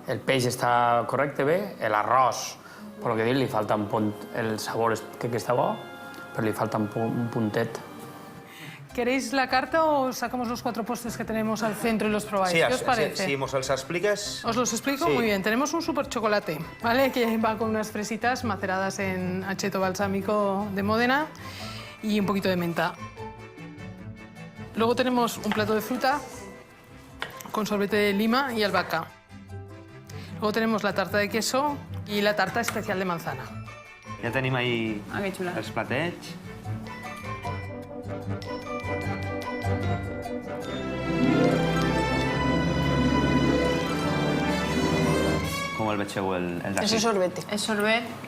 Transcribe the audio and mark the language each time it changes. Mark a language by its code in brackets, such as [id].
[ca] El peix està correcte bé, l'arròs, per lo que dic, li falta un punt... El sabor crec que està bo, però li falta un puntet. [es] ¿Queréis la carta o sacamos los 4 postres que tenemos al centro y los probáis? ¿Qué os parece? [ca] Si mos els expliques... [es] ¿Os los explico? Sí. Muy bien. Tenemos un super chocolate, ¿vale? Que va con unas fresitas maceradas en acheto balsámico de Módena. y un poquito de menta. Luego tenemos un plato de fruta con sorbete de lima y albahaca. Luego tenemos la tarta de queso y la tarta especial de manzana. [ca] Ja tenim ahí els platets. Com el vegeu, el d'aquí? [es] Eso es sorbete. Es sorbet.